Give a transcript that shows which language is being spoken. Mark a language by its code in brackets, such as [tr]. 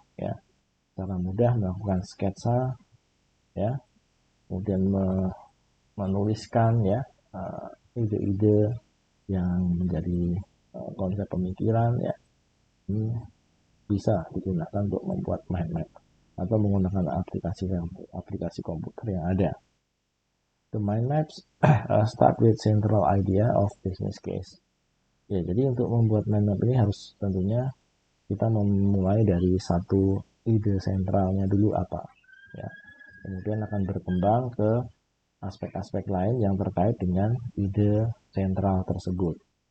[id] Ya, secara mudah melakukan sketsa, ya, kemudian menuliskan, ya, ide-ide yang menjadi konsep pemikiran, ya, ini bisa digunakan untuk membuat mind map atau menggunakan aplikasi komputer yang ada. [en] The mind maps start with central idea of business case. [id] Ya, jadi untuk membuat mind map ini harus tentunya kita memulai dari satu ide sentralnya dulu apa, ya. Kemudian akan berkembang ke aspek-aspek lain yang terkait dengan ide sentral tersebut.